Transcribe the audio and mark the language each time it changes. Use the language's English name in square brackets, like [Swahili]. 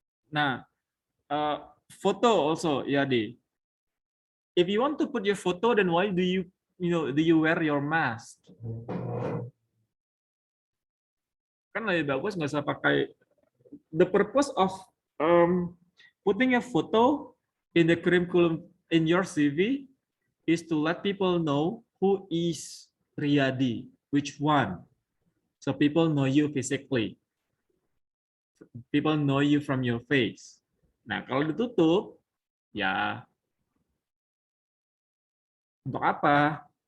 [English] Nah, photo also, Riyadi. If you want to put your photo, then why do you wear your mask? [Indonesian] Kan lebih bagus nggak usah pakai. [English] The purpose of putting a photo in the curriculum in your CV is to let people know who is Riyadi, which one, so people know you physically, people know you from your face. [Indonesian] Nah, kalau ditutup, ya untuk apa?